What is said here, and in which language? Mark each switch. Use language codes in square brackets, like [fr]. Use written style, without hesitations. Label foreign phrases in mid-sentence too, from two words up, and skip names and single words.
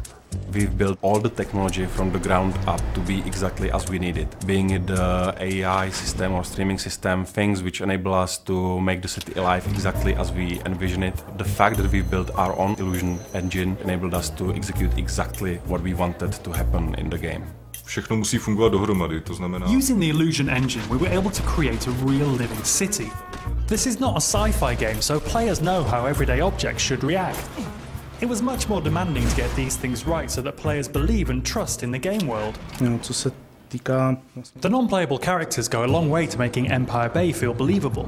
[en] We've built all the technology from the ground up to be exactly as we need it. Being it the AI system or streaming system, things which enable us to make the city alive exactly as we envision it. The fact that we've built our own illusion engine enabled us to execute exactly what we wanted to happen in the game. [cs] Všechno musí fungovat dohromady, to znamená... [en] Using the illusion engine, we were able to create a real living city. This is not a sci-fi game, so players know how everyday objects should react. It was much more demanding to get these things right so that players believe and trust in the game world. The non-playable characters go a long way to making Empire Bay feel believable.